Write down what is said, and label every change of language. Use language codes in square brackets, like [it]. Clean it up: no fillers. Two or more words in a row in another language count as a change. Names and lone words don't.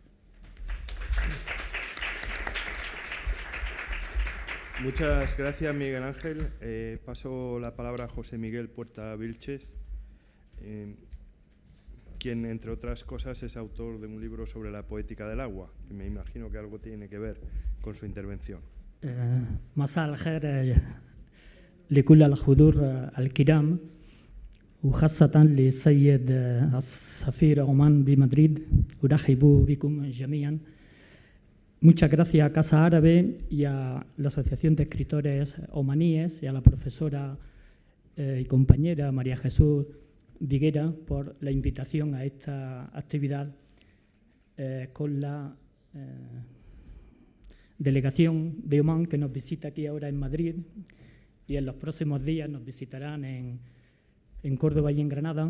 [es] Muchas gracias, Miguel Ángel. Paso la palabra a José Miguel Puerta Vilches, quien, entre otras cosas, es autor de un libro sobre la poética del agua, que me imagino que algo tiene que ver con su intervención. [ar] مساء الخير لكل الحضور الكرام وخاصة للسيد السفير عمان بمدريد. أرحب بكم جميعا. [es] Muchas gracias a Casa Árabe y a la Asociación de Escritores Omaníes y a la profesora y compañera María Jesús Viguera por la invitación a esta actividad con la delegación de Omán, que nos visita aquí ahora en Madrid, y en los próximos días nos visitarán en Córdoba y en Granada.